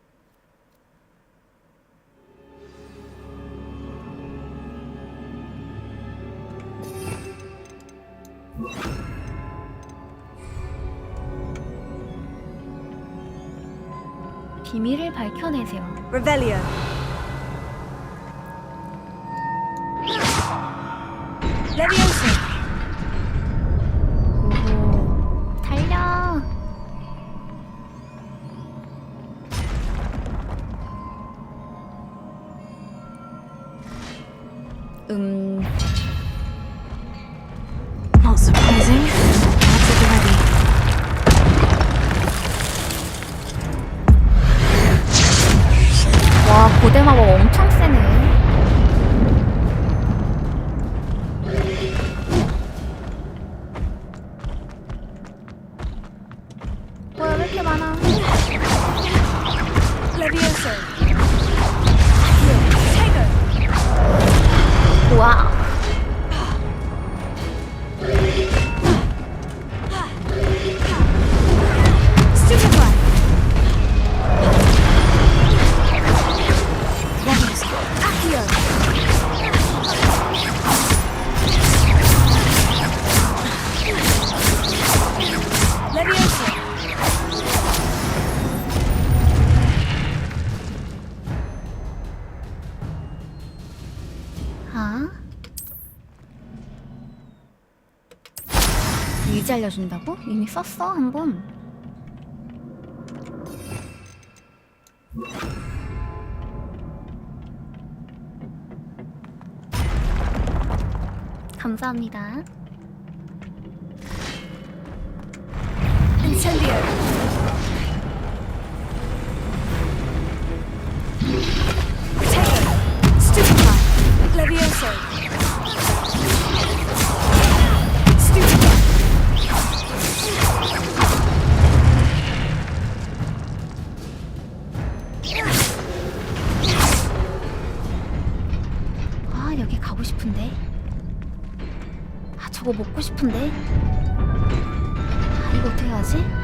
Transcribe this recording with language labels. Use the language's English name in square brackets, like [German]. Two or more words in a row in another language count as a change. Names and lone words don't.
[Korean] 비밀을 밝혀내세요. Revelio. Leviosa. 오호. 달려. [English] Not surprising. That's it already. [Korean] 와, 고대 마법 엄청 세네. 뭐야, 왜 이렇게 많아? Leviosa. 와. Stupefy. Accio. Leviosa. 아? 이제 알려준다고? 이미 썼어, 한 번. 감사합니다. Incendio. Potato. Stupefy. Leviosa. Stupefy. 아, 여기 가고 싶은데. 아, 저거 먹고 싶은데. 아, 이거 어떻게 하지?